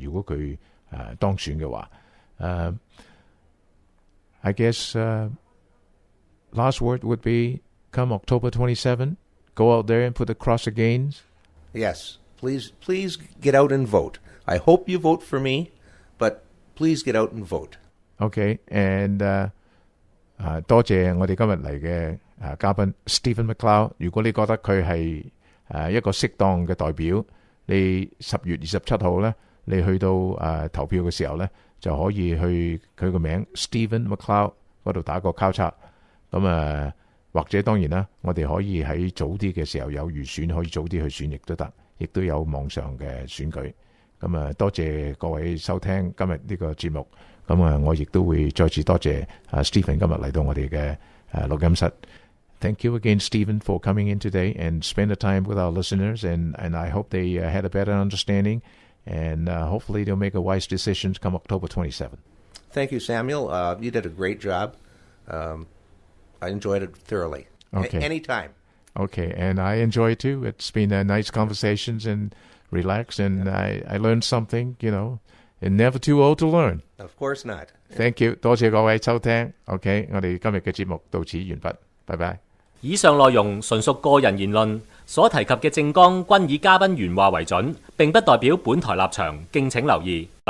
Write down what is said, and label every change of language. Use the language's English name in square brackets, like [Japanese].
[Cantonese] 如果佢當選嘅話， [English] I guess last word would be come October 27, go out there and put across the gains. Yes, please get out and vote. I hope you vote for me, but please get out and vote. Okay, and [Cantonese] 多謝我哋今日嚟嘅嘉賓 Stephen Mcleod。如果你覺得佢係一個適當嘅代表，你10月27號咧，你去到投票嘅時候咧，就可以去佢個名 Stephen Mcleod 嗰度打個交叉。咁或者當然啦，我哋可以喺早啲嘅時候有預選，可以早啲去選亦都得，亦都有網上嘅選舉。咁多謝各位收聽今日呢個節目。咁我亦都會再次多謝Stephen 今日嚟到我哋嘅錄音室。 [English] Thank you again, Stephen, for coming in today and spend the time with our listeners. And I hope they had a better understanding. And hopefully they'll make a wise decision come October 27. Thank you, Samuel. You did a great job. I enjoyed it thoroughly. Okay. Anytime. Okay, and I enjoy it too. It's been nice conversations and relaxed, and I learned something, and never too old to learn. Of course not. Thank you. [Cantonese] 多謝各位收聽。 OK， 我哋今日嘅節目到此完畢。拜拜。以上內容純屬個人言論，所提及嘅政綱均以嘉賓原話為準，並不代表本台立場，敬請留意。